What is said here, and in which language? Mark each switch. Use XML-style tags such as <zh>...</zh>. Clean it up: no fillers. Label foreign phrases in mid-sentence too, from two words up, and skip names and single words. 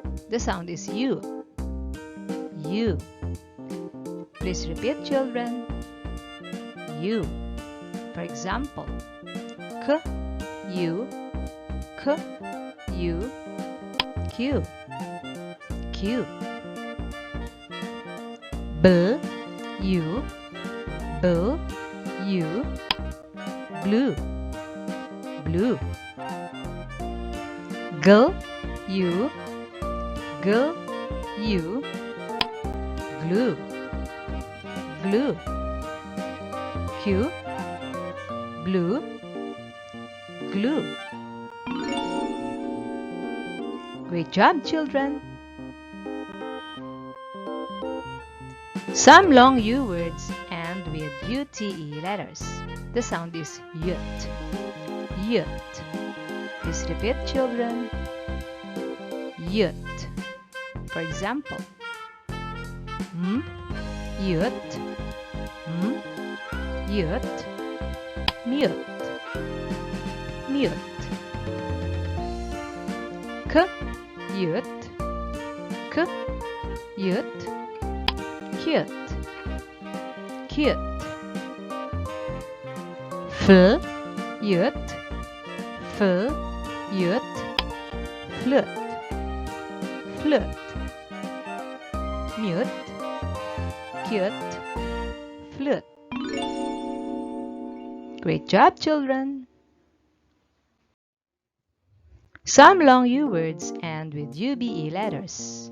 <en>The sound is U. U. Please repeat, children. U. For example, K, U, K, U, Q, Q. B, U, B, U, blue, blue. G, U, G, U, glue, glue. Q, blue, glue. Great job, children! Some long U words end with UTE letters. The sound is yut, yut. Please repeat, children. Yut. For example, yut, yut, mute, mute. K, yut, K, yut, cute, cute. F, yut, F, yut, flute, flute. Mute, cute, flute. Great job, children! Some long U words end with UBE letters.</en>